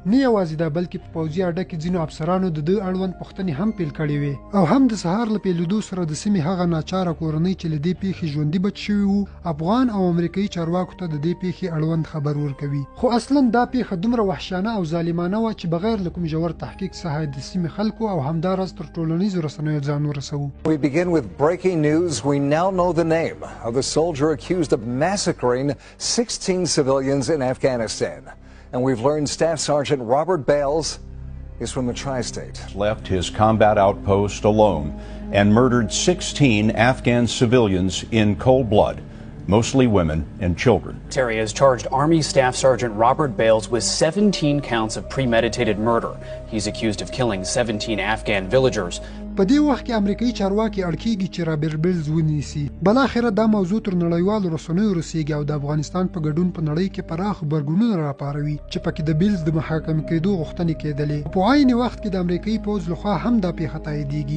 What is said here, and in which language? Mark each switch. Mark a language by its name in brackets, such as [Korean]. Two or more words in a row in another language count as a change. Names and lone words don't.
[Pashto] نه یوازې دا بلکې په پوځي اډه کې ځینو افسرانو د ده اړوند پوښتنې هم پیل کړې وې او هم د سهار له پیلېدو سره د سیمې هغه ناچاره کورنۍ چې له دې پیښې ژوندي بچ شوي وو افغان او امریکایي چارواکو ته د دې پیښې اړوند خبر ورکوي. خو اصلا دا پیښه دومره وحشیانه او ظالمانه وه چې بغیر له کوم ژور تحقیق څخه د سیمې خلکو او همداراز تر ټولنیزو رسنیو ځان ورسوو. [English] We begin with breaking news. We now know the name of the soldier accused of massacring 16 civilians in Afghanistan. And we've learned Staff Sergeant Robert Bales is from the tri-state. Left his combat outpost alone and murdered 16 Afghan civilians in cold blood, mostly women and children. Terry has charged Army Staff Sergeant Robert Bales with 17 counts of premeditated murder. He's accused of killing 17 Afghan villagers. [Pashto] په دې وخت کې امریکایي چارواکي اړ کېږي چې رابرټ بیلز ونیسي. بالاخره دا موضوع تر نړیوالو رسنیو رسیږي او د افغانستان په ګډون په نړۍ کې پراخ غبرګونونه راپاروي چې پکې د بیلز د محاکمې کېدو غوښتنې کېدلې. په عین وخت کې د امریکایي پوځ لخوا هم دا پیښه تاییدېږي.